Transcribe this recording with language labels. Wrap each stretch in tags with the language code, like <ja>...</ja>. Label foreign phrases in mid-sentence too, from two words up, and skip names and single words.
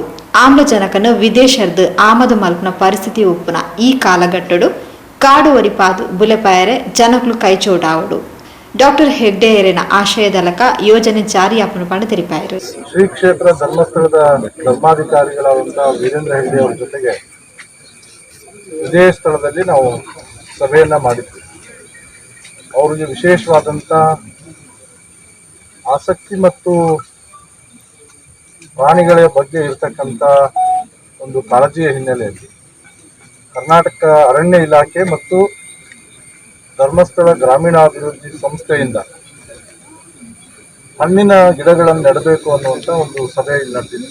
<tcy>ಆಮ್ಲಜನಕನು ವಿದೇಶರ್ದು ಆಮದು ಮಲ್ಪನ ಪರಿಸ್ಥಿತಿ ಉಪ್ಪುನ ಈ ಕಾಲಘಟ್ಟಡು ಕಾಡು ಒರಿಪಾದು ಬುಲೆಪಾಯರೆ ಜನಕ್ಲು ಕೈಚೋಡಾವುಡು. ಡಾಕ್ಟರ್ ಹೆಗ್ಡೆಯರಿನ ಆಶಯದಲಕ ಯೋಜನೆ ಜಾರಿಯಾಪನ ಪಂಡ ತೆರಿಪಾಯರು.</tcy> <kn>ಶ್ರೀ ಕ್ಷೇತ್ರ ಧರ್ಮಸ್ಥಳದ ಧರ್ಮಾಧಿಕಾರಿಗಳಾದಂತಹ ವೀರೇಂದ್ರ ಹೆಗ್ಡೆ ಅವರ ಜೊತೆಗೆ ಇದೇ ಸ್ಥಳದಲ್ಲಿ ನಾವು ಸಭೆಯನ್ನ ಮಾಡಿದ್ವಿ. ಅವರಿಗೆ ವಿಶೇಷವಾದಂಥ ಆಸಕ್ತಿ ಮತ್ತು ಪ್ರಾಣಿಗಳ ಬಗ್ಗೆ ಇರತಕ್ಕಂಥ ಒಂದು ಕಾಳಜಿಯ ಹಿನ್ನೆಲೆಯಲ್ಲಿ ಕರ್ನಾಟಕ ಅರಣ್ಯ ಇಲಾಖೆ ಮತ್ತು ಧರ್ಮಸ್ಥಳ ಗ್ರಾಮೀಣಾಭಿವೃದ್ಧಿ ಸಂಸ್ಥೆಯಿಂದ ಹಣ್ಣಿನ ಗಿಡಗಳನ್ನು ನೆಡಬೇಕು ಅನ್ನುವಂಥ ಒಂದು ಸಭೆ ನಡೆದಿತ್ತು.</kn>